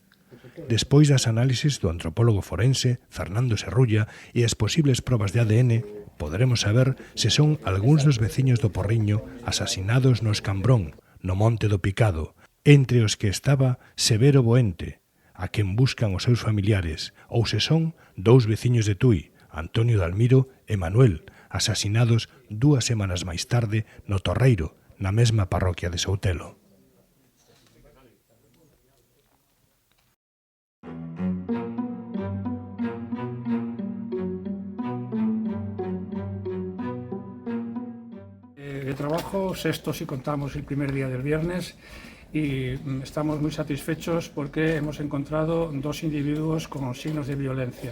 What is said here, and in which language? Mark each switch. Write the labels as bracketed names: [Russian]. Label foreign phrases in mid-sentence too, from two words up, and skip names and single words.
[Galician] Despois das análises do antropólogo forense Fernando Serrulla e as posibles probas de ADN, poderemos saber se son algúns dos veciños do Porriño asasinados no Escambrón, no Monte do Picado, entre os que estaba Severo Boente, a quen buscan os seus familiares, ou se son 2 veciños de Tui, Antonio Dalmiro e Manuel, asasinados 2 semanas máis tarde no Torreiro, na mesma parroquia de Soutelo. [Spanish] De trabajo, sexto si contamos el primer día del viernes, y estamos muy satisfechos porque hemos encontrado 2 individuos con signos de violencia.